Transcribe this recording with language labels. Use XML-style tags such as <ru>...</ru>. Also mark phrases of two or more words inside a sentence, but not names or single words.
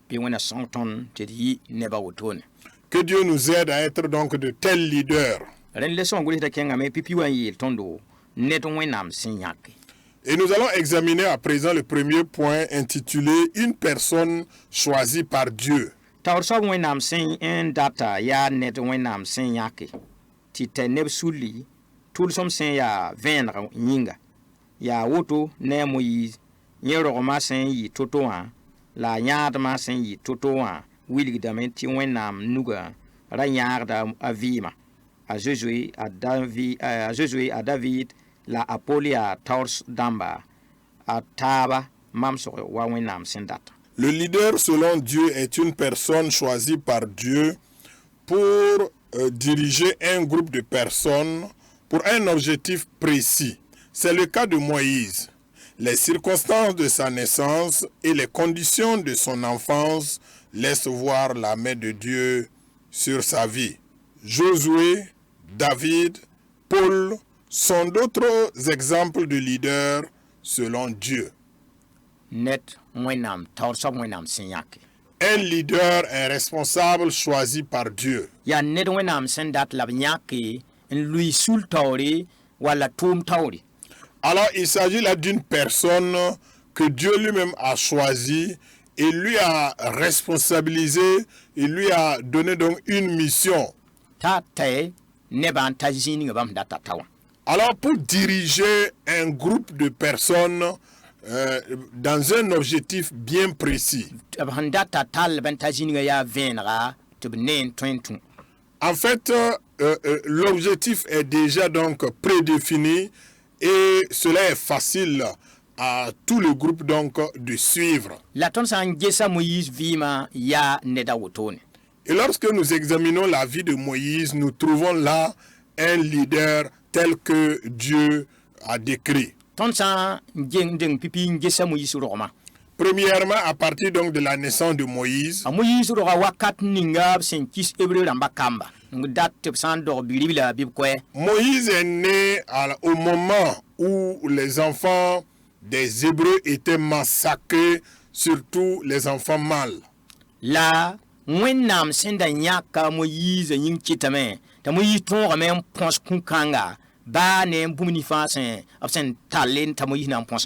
<fr>Que Dieu nous aide à être donc de tels leaders. Et nous allons examiner à présent le premier point intitulé « Une personne choisie par Dieu ».</fr> <mos>Taoor soab wẽnnaam sẽn n data yaa ned wẽnnaam sẽn yãke tɩ tɛ neb suli tʋlsem sẽn yaa vẽeneg yĩnga yaa woto ne a Moïse yẽ rogmã sẽn yɩ to-to wã la yãadmã sẽn yɩ to-to wã wilgdame tɩ wẽnnaam nuga ra yãagda a vɩɩmã a Josué a David la a Pol yaa taoor dãmba a taaba mamsg wa wẽnnaam sẽn data.</mos> <fr>Le leader selon Dieu est une personne choisie par Dieu pour diriger un groupe de personnes pour un objectif précis. C'est le cas de Moïse. Les circonstances de sa naissance et les conditions de son enfance laissent voir la main de Dieu sur sa vie. Josué, David, Paul sont d'autres exemples de leaders selon Dieu.</fr> <mos>Net wẽnnaam taoor soab wẽnnaam sẽn yãke.</mos> <fr>Un leader est responsable choisi par Dieu.</fr> <mos>Yaa ned wẽnnaam sẽn dat la b yãke n lʋɩ sul taoore walla tʋʋm taoore.</mos> <fr>Alors il s'agit là d'une personne que Dieu lui-même a choisie et lui a responsabilisé, il lui a donné donc une mission.</fr> <mos>T'a tae nebã n ta zĩig bãmb data ta wã.</mos> <fr>Alors pour diriger un groupe de personnes dans un objectif bien précis.</fr> <mos>B sẽn data tall b n ta zĩigã yaa vẽenega tɩ b ne n tõe n tũ.</mos> <fr>En fait, l'objectif est déjà donc prédéfini et cela est facile à tout le groupe donc de suivre.</fr> <mos>La tõnd sã n gesa Moïse vɩɩmã yaa neda wotone.</mos> <fr>Et lorsque nous examinons la vie de Moïse, nous trouvons là un leader tel que Dieu a décrit.</fr> <mos>Tõnd sã n deng pipi n gesa Moïse rogma.</mos> <fr>Premièrement, à partir donc de la naissance de Moïse,</fr> <mos>A Moïse roga wakat ninga b sẽn kis Hébreu rãmba kamba. N dat tɩ b sã n dog bi-rib la bɩ b koɛ.</mos> <fr>Moïse est né au moment où les enfants des Hébreux étaient massacrés, surtout les enfants mâles.</fr> <mos>La wẽnnaam sẽn da yãka Moïse yĩng kɩtame t'a Moïse tõogame n põs kũ-kãnga baa ne n bũmb nifã sẽn b sẽn talle t'a Moïse na n põsã.</mos>